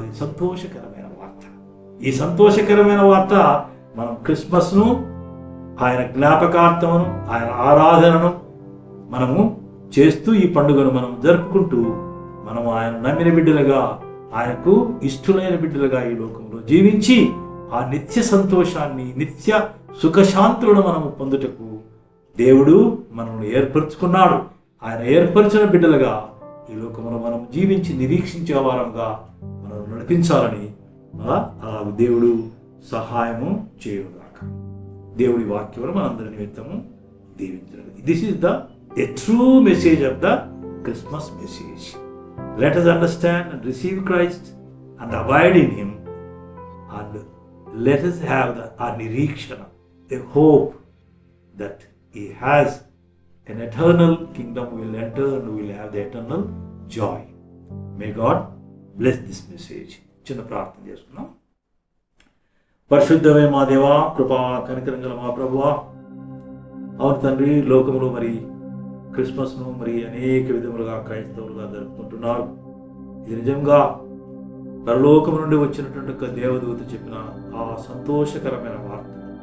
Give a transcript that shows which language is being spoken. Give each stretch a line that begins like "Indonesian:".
Telugu: ఇది సంతోషకరమైన వార్త. ఈ సంతోషకరమైన వార్త మనం క్రిస్మస్ను, ఆయన జ్ఞాపకార్థమును, ఆయన ఆరాధనను మనము చేస్తూ ఈ పండుగను మనం జరుపుకుంటూ మనం ఆయన నమ్మిన బిడ్డలుగా, ఆయనకు ఇష్టలైన బిడ్డలుగా ఈ లోకంలో జీవించి ఆ నిత్య సంతోషాన్ని, నిత్య సుఖశాంతులను మనము పొందుటకు దేవుడు మనల్ని ఏర్పరచుకున్నాడు. ఆయన ఏర్పరిచిన బిడ్డలుగా ఈ లోకంలో మనం జీవించి నిరీక్షించే వారంగా మనం నడిపించాలని ఆ దేవుడు సహాయము చేయుగాక. దేవుడి వాక్యమును మనందరి నిమిత్తము దీవించాలి.
English: This is the a true message of the Christmas message. Let us understand and receive Christ and abide in Him, and let us have a nirikshana, a hope that He has an eternal kingdom we will enter and we will have the eternal joy. May God bless this message.
Telugu: చిన్న ప్రార్థన చేసుకుందాం. పరిశుద్ధమే మా దేవా, కృపా కనికరం గల మా ప్రభువా, అవును తండ్రి, లోకములో మరి క్రిస్మస్ను మరి అనేక విధములుగా క్రైస్తవులుగా జరుపుకుంటున్నారు. ఇది నిజంగా పరలోకము నుండి వచ్చినటువంటి ఒక దేవదూత చెప్పిన ఆ సంతోషకరమైన వార్త.